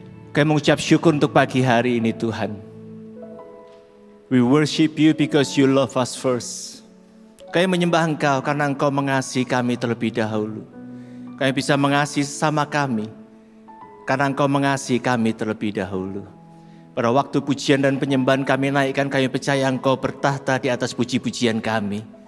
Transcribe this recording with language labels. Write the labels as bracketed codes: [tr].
[id] Kami mengucap syukur untuk pagi hari ini Tuhan. [en] We worship you because you love us first. [id] Kami menyembah Engkau karena Engkau mengasihi kami terlebih dahulu. Kami bisa mengasihi sesama kami karena Engkau mengasihi kami terlebih dahulu. Pada waktu pujian dan penyembahan kami naikkan, kami percaya Engkau bertahta di atas puji-pujian kami.